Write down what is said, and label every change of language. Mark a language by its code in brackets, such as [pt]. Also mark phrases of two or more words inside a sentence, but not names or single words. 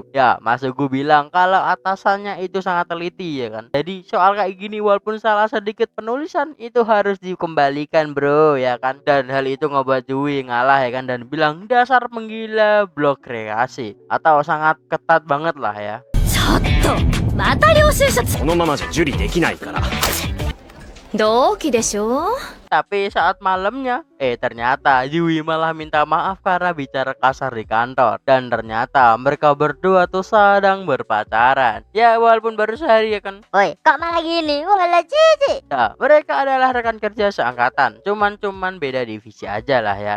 [id] Ya, Masugu bilang kalau atasannya itu sangat teliti ya kan. Jadi soal kayak gini walaupun salah sedikit penulisan itu harus dikembalikan bro ya kan. Dan hal itu ngebuat Yui ngalah ya kan dan bilang dasar penggila blok kreasi atau sangat ketat banget lah ya. [ja] ちょっとまた領収書このままじゃ受理できないから。同期でしょ。 [id] Tapi saat malamnya, ternyata Yui malah minta maaf karena bicara kasar di kantor. Dan ternyata mereka berdua tuh sedang berpacaran. Ya walaupun baru sehari ya kan. Woi, kok malah gini? Wala cici. Ya, mereka adalah rekan kerja seangkatan. Cuman beda divisi aja lah ya.